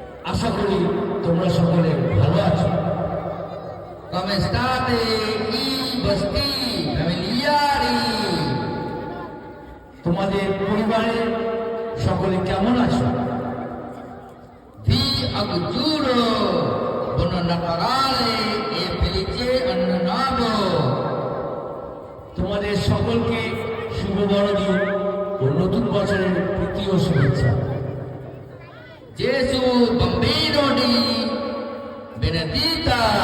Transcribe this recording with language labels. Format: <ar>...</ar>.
<bn>আশা করি তোমরা সকলে ভালো আছো।</bn> <it>Come state i vostri familiari?</it> <bn>তোমাদের পরিবারের সকলে কেমন আছো?</bn> <it>Vi auguro buon Natale e felice anno nuovo.</it> <bn>তোমাদের সকলকে শুভ বড়দিন ও নতুন বছরের প্রীতি ও শুভেচ্ছা।</bn> <it>Gesù bambino di benedita.</it>